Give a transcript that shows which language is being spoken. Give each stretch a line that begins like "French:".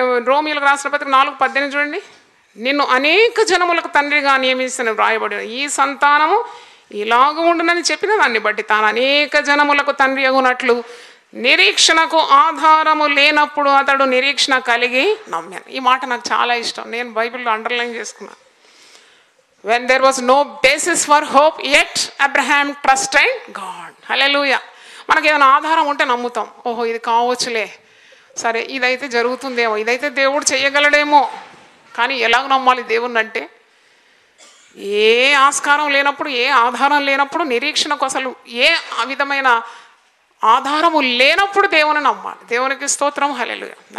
Telugu: రోమీలకు రాసిన పత్రిక 4:18 చూడండి, నిన్ను అనేక జనములకు తండ్రిగా నియమించిన వ్రాయబడిన ఈ సంతానము ఇలాగ ఉండునని చెప్పిన దాన్ని బట్టి తాను అనేక జనములకు తండ్రి అగునట్లు నిరీక్షణకు ఆధారము లేనప్పుడు అతడు నిరీక్షణ కలిగి నమ్మాను. ఈ మాట నాకు చాలా ఇష్టం. నేను బైబిల్లో అండర్లైన్ చేసుకున్నాను.
English: when there was no basis for hope yet Abraham trusted God.
Telugu: హల్లెలూయా. మనకి ఏదైనా ఆధారం ఉంటే నమ్ముతాం. ఓహో ఇది కావచ్చులే, సరే ఇదైతే జరుగుతుందేమో, ఇదైతే దేవుడు చేయగలడేమో. కానీ ఎలాగ నమ్మాలి దేవుణ్ణి అంటే ఏ ఆస్కారం లేనప్పుడు, ఏ ఆధారం లేనప్పుడు, నిరీక్షణకు అసలు ఏ విధమైన ఆధారము లేనప్పుడు దేవుని నమ్మాలి. దేవునికి స్తోత్రం. హల్లెలూయా.